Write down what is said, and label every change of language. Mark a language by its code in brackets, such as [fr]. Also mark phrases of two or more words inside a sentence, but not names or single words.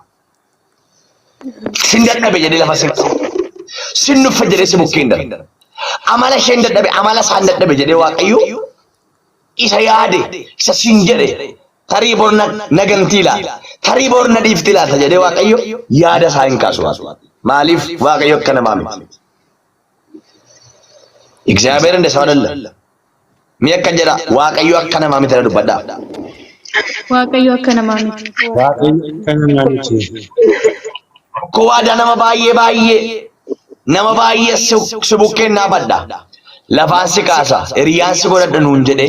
[om] Sin dadhabe jedhee lafa sin nuffa jedhee si bukkeen darbe. Amala isheen dadhabe amala isaan dadhabe jedhee Waaqayyo isa yaade isa sin jedhe tarii bor nagantii laata tarii bor na dhiifti laata jedhee Waaqayyo yaada isaa hin kaasu. Maaliif Waaqayyo akka namaa miti? [am] እግዚአብሔር እንደ ሰው አይደለም። [om] Mi akka jedha Waaqayyo akka namaa miti dubbadhaa. Waaqayyo akka namaa miti. Ko waada nama baay'ee si bukkeen naa badda. Lafaan si kaasa hiriyaan si godhadha nuun jedhee.